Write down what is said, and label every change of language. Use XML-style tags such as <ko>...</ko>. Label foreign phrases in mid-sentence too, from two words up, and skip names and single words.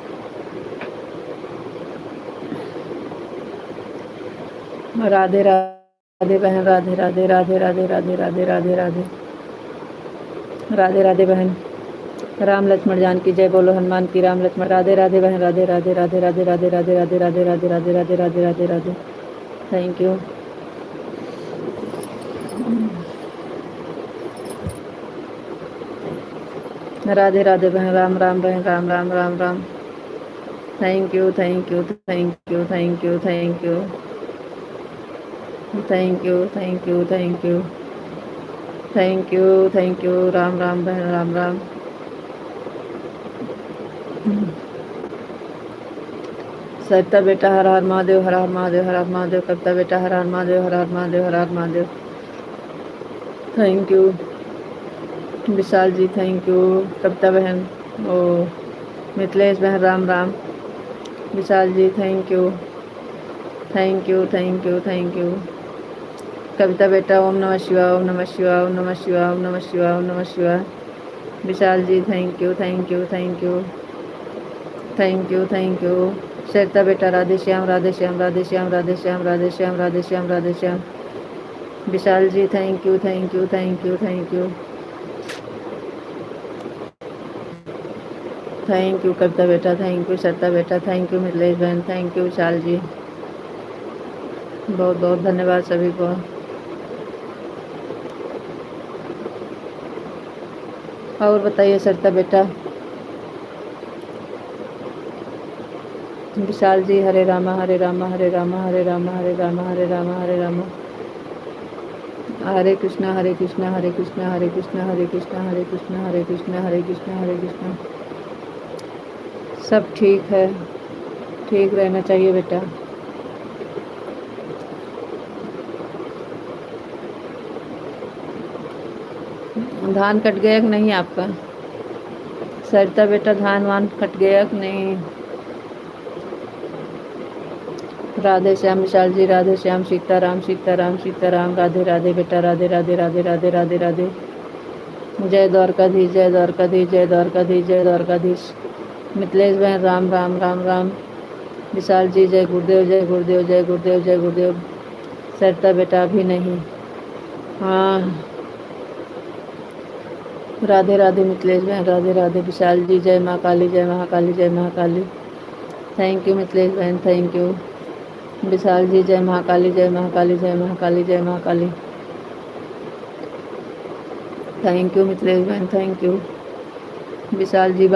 <hi>राधे राधे बहन, राधे राधे राधे राधे राधे राधे राधे राधे। राधे राधे बहन। राम लक्ष्मण जानकी जय बोलो हनुमान की। राम लक्ष्मण। राधे राधे बहन, राधे राधे राधे राधे राधे राधे राधे राधे राधे राधे राधे राधे राधे राधे।</hi> <en>thank you.</en> <hi>राधे राधे बहन, राम राम बहन, राम राम, राम राम।</hi> <en>thank you, thank you, thank you, thank you, thank you, thank you, thank you, thank you, thank you, thank you.</en> <hi>राम राम बहन, राम राम। सरिता बेटा, हर हर महादेव, हर हर महादेव, हर हर महादेव। कविता बेटा, हर हर महादेव, हर हर महादेव, हर हर महादेव।</hi> <en>thank you</en> <hi>विशाल जी,</hi> <en>thank you</en> <hi>कविता बहन। ओ मिथिलेश बहन, राम राम। विशाल जी,</hi> <en>thank you, thank you, thank you, thank you.</en> <hi>कविता बेटा, ओम नमः शिवाय, ओम नमः शिवाय, ओम नमः शिवाय, ओम नमः शिवाय, ओम नमः शिवाय। विशाल जी,</hi> <en>thank you, thank you, thank you. thank you</en> <hi>सरिता बेटा। राधे श्याम राधे श्याम राधे श्याम राधे श्याम राधे श्याम राधे श्याम राधे श्याम। विशाल जी</hi> <en>thank you thank you thank you thank you thank you</en> <hi>कविता बेटा,</hi> <en>thank you</en> <hi>सरिता बेटा,</hi> <en>thank you</en> <hi>मिथिलेश बहन,</hi> <en>thank you</en> <hi>विशाल जी, बहुत बहुत धन्यवाद सभी को। और बताइए सरिता बेटा। विशाल जी हरे रामा हरे रामा हरे रामा हरे रामा हरे रामा हरे रामा हरे रामा, हरे कृष्णा हरे कृष्णा हरे कृष्णा हरे कृष्णा हरे कृष्णा हरे कृष्णा हरे कृष्णा हरे कृष्णा हरे कृष्णा। सब ठीक है, ठीक रहना चाहिए बेटा। धान कट गया कि नहीं आपका सरिता बेटा? धान वान कट गया कि नहीं? राधे श्याम विशाल जी, राधे श्याम, सीताराम सीताराम सीताराम, राधे राधे बेटा, राधे राधे राधे राधे राधे राधे। जय द्वारकाधीश जय द्वारकाधीश जय द्वारकाधीश जय द्वारकाधीश। मिथिलेश बहन राम राम राम राम। विशाल जी जय गुरुदेव जय गुरुदेव जय गुरुदेव जय गुरुदेव। सरिता बेटा अभी नहीं। हाँ राधे राधे मिथिलेश बहन, राधे राधे विशाल जी। जय माँ काली जय महाकाली जय महाकाली।</hi> <en>thank you</en> <hi>मिथिलेश बहन,</hi> <en>thank you</en> <hi>विशाल जी। जय महाकाली जय महाकाली जय महाकाली जय महाकाली।</hi> <en>thank you</en> <hi>मिथिलेश बहन,</hi> <en>thank you</en> <hi>विशाल जी।</hi>